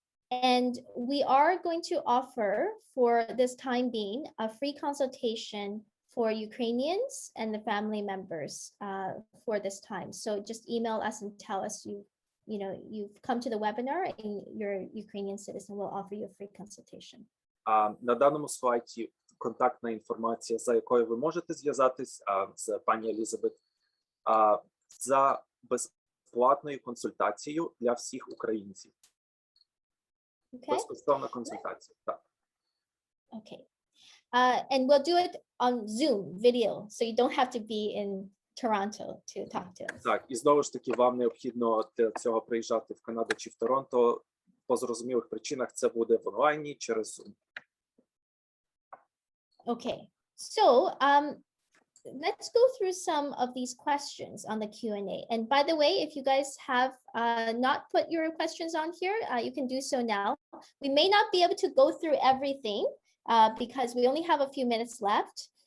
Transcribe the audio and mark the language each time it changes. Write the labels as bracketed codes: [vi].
[en] And we are going to offer, for this time being, a free consultation for Ukrainians and the family members for this time. So just email us and tell us you've come to the webinar and your Ukrainian citizen will offer you a free consultation. [uk] На даному слайді контактна інформація, за якою ви можете зв'язатись з пані Елізабет, за безплатною консультацією для всіх українців. Безкоштовна консультація, так. [en] Okay. And we'll do it on Zoom video, so you don't have to be in Toronto to talk to us. [uk] Так, і знову ж таки, вам необхідно для цього приїжджати в Канаду чи в Торонто. По зрозумілих причинах це буде в онлайні через Zoom. [en] Okay, so let's go through some of these questions on the Q&A. And by the way, if you guys have not put your questions on here, you can do so now. We may not be able to go through everything because we only have a few minutes left.